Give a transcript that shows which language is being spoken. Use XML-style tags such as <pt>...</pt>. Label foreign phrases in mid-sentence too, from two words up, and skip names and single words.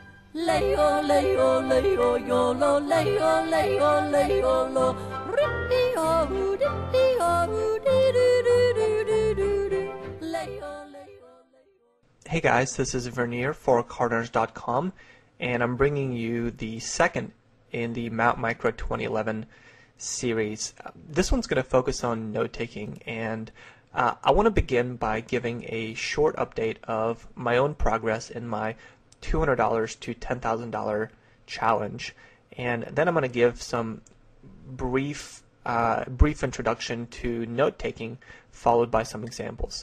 <en>Leo, Leo, Leo, yolo, Leo, Leo, Leo, lo. Ri-di-o, di-di-o, di-di-di-di-di-di-di. Leo, Leo, Leo. Hey guys, this is Verneer for CardRunners.com, and I'm bringing you the second in the Mount Micro 2011 series. This one's going to focus on note-taking, and I want to begin by giving a short update of my own progress in my $200 to $10,000 challenge, and then I'm going to give some brief introduction to note-taking, followed by some examples.</en>